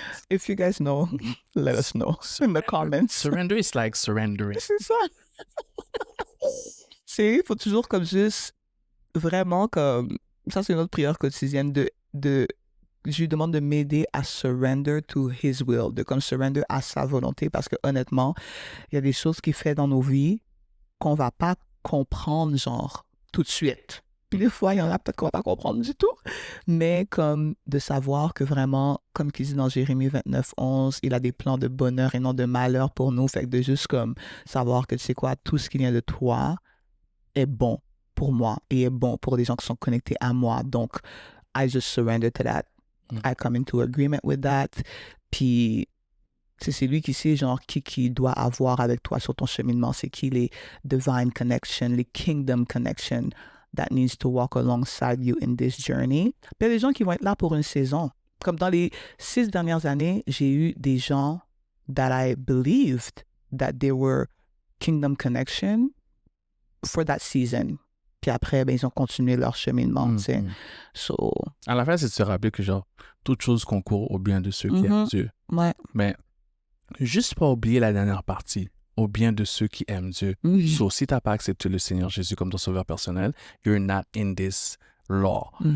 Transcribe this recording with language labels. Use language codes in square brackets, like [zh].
[en] If you guys know, let us know in the comments. Surrender is like surrendering. [fr] C'est ça. Il faut toujours comme juste vraiment comme ça, c'est notre prière quotidienne je lui demande de m'aider à [en] surrender to his will, [fr] de comme surrender à sa volonté, parce que honnêtement, il y a des choses qu'il fait dans nos vies qu'on va pas comprendre genre tout de suite. Puis des fois, il y en a peut-être qu'on va pas comprendre du tout, mais comme de savoir que vraiment, comme qu'il dit dans Jérémie 29:11, il a des plans de bonheur et non de malheur pour nous, fait que de juste comme savoir que tu sais quoi, tout ce qui vient de toi est bon pour moi et est bon pour les gens qui sont connectés à moi. [en] Donc, I just surrender to that. I come into agreement with that. [fr] Puis, c'est lui qui sait, genre, qui doit avoir avec toi sur ton cheminement. C'est qui les [en] divine connections, les kingdom connections that needs to walk alongside you in this journey. [fr] Puis, il y a des gens qui vont être là pour une saison. Comme dans les 6 dernières années, j'ai eu des gens [en] that I believed that they were kingdom connection for that season. [fr] Puis après, ben, ils ont continué leur cheminement, tu sais. [en] So... [fr] À la fin, c'est de se rappeler que, genre, toute chose concourt au bien de ceux qui aiment Dieu. Ouais. Mais juste pas oublier la dernière partie, au bien de ceux qui aiment Dieu. So, si t'as pas accepté le Seigneur Jésus comme ton sauveur personnel, [en] you're not in this law.